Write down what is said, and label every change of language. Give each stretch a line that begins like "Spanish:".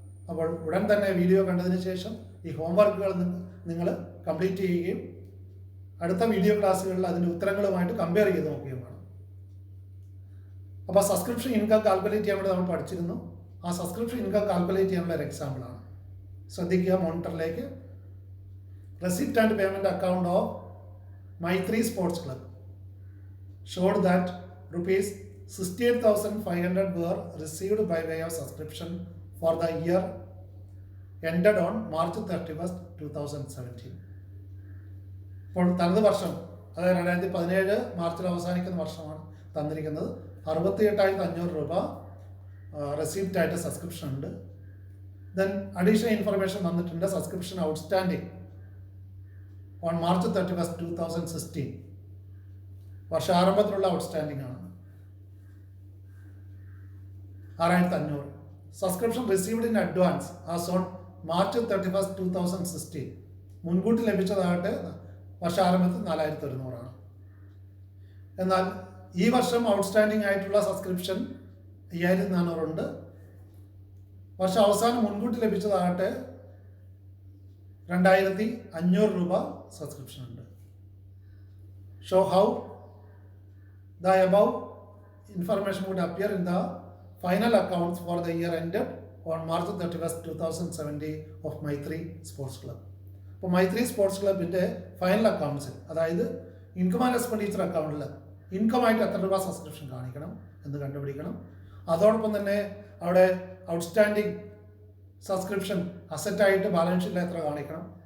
Malayalam: അപ്പോൾ ഉടൻ തന്നെ വീഡിയോ കണ്ടതിന് ശേഷം ഈ ഹോംവർക്കുകൾ നിങ്ങൾ കംപ്ലീറ്റ് ചെയ്യുകയും അടുത്ത വീഡിയോ ക്ലാസ്സുകളിൽ അതിൻ്റെ ഉത്തരങ്ങളുമായിട്ട് കമ്പയർ ചെയ്ത് നോക്കുകയും വേണം. അപ്പോൾ സബ്സ്ക്രിപ്ഷൻ ഇൻകം കാൽക്കുലേറ്റ് ചെയ്യാൻ വേണ്ടി നമ്മൾ പഠിച്ചിരുന്നു. ആ സബ്സ്ക്രിപ്ഷൻ ഇൻകം കാൽക്കുലേറ്റ് ചെയ്യാനുള്ള ഒരു എക്സാമ്പിളാണ്. ശ്രദ്ധിക്കുക, മോണിറ്ററിലേക്ക്.
English: Receipt and payment account of Maitri sports club showed that rupees 68,500 were received by way of subscription for the year ended on March 31st, 2017.
Malayalam: ഇപ്പോൾ തനത് വർഷം, അതായത് 2017 മാർച്ചിൽ അവസാനിക്കുന്ന വർഷമാണ് തന്നിരിക്കുന്നത്. 68,500 രൂപ റെസിപ്റ്റ് ആയിട്ട് സബ്സ്ക്രിപ്ഷൻ ഉണ്ട്. ദെൻ അഡീഷണൽ ഇൻഫർമേഷൻ വന്നിട്ടുണ്ട്.
English: subscription outstanding on March 31st, 2016
Malayalam: വർഷാരംഭത്തിലുള്ള outstanding ആണ് 6,500.
English: subscription received in advance as on March 31st, 2016
Malayalam: മുൻകൂട്ടി ലഭിച്ചതാകട്ടെ വർഷാരംഭത്തിൽ 4,100 ആണ്. എന്നാൽ ഈ വർഷം ഔട്ട്സ്റ്റാൻഡിംഗ് ആയിട്ടുള്ള സബ്സ്ക്രിപ്ഷൻ 5,400 ഉണ്ട്. വർഷം അവസാനം മുൻകൂട്ടി ലഭിച്ചതാകട്ടെ 2,500 രൂപ സബ്സ്ക്രിപ്ഷൻ ഉണ്ട്.
English: Show how the above information would appear in the final accounts for the year ended on March 31st, 2017 of Maitri Sports Club.
Malayalam: അപ്പോൾ മൈത്രി സ്പോർട്സ് ക്ലബിൻ്റെ ഫൈനൽ അക്കൗണ്ട്സിൽ, അതായത് ഇൻകം ആൻഡ് എക്സ്പെൻഡിച്ചർ അക്കൗണ്ടിൽ ഇൻകമായിട്ട് എത്ര രൂപ സബ്സ്ക്രിപ്ഷൻ കാണിക്കണം എന്ന് കണ്ടുപിടിക്കണം. അതോടൊപ്പം തന്നെ അവിടെ ഔട്ട്സ്റ്റാൻഡിങ് സബ്സ്ക്രിപ്ഷൻ അസറ്റായിട്ട് ബാലൻസ് ഷീറ്റിൽ എത്ര കാണിക്കണം.